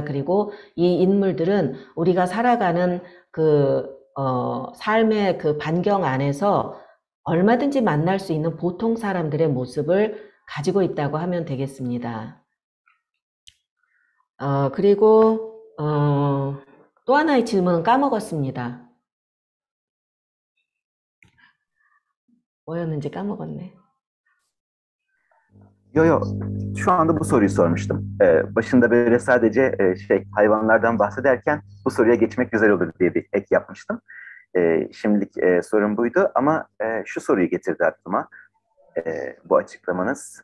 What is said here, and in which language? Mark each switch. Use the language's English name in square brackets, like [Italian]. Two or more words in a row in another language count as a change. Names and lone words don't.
[Korean] 그리고 이 인물들은 우리가 살아가는 그 삶의 그 반경 안에서 얼마든지 만날 수 있는 보통 사람들의 모습을 가지고 있다고 하면 되겠습니다. 그리고 또 하나의 질문은 까먹었습니다. 뭐였는지 까먹었네. [Turkish] Yo, şu anda bu soruyu sormuştum. Başında böyle sadece hayvanlardan bahsederken bu soruya geçmek güzel olur diye bir ek yapmıştım. Şimdilik sorun buydu ama şu soruyu getirdi aklıma bu açıklamanız.